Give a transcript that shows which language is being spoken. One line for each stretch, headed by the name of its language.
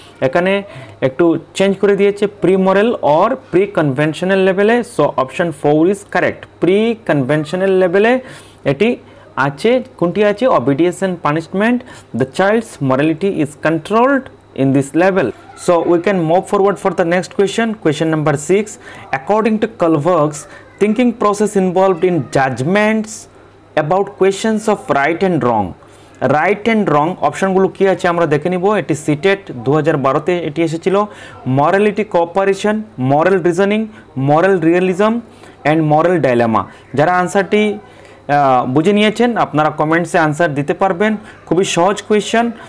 Bangla: এখানে একটু চেঞ্জ করে দিয়েছে pre moral or pre conventional লেভেলে।
English: So option 4 is correct.
Bangla: Pre conventional লেভেলে এটি আছে, কোনটি আছে?
English: Obedience and punishment. The child's morality is controlled in this level. So we can move forward for the next question. Question number 6, according to Kohlberg's thinking process involved in judgments about questions of right and wrong.
Bangla: Right and রং অপশনগুলো কী আছে আমরা দেখে নিব। এটি CTET 2012তে এটি এসেছিল।
English: Morality cooperation, moral reasoning, moral realism and moral dilemma.
Bangla: যারা আনসারটি বুঝে নিয়েছেন, আপনারা কমেন্টসে আনসার দিতে পারবেন। খুবই সহজ কোয়েশ্চেন।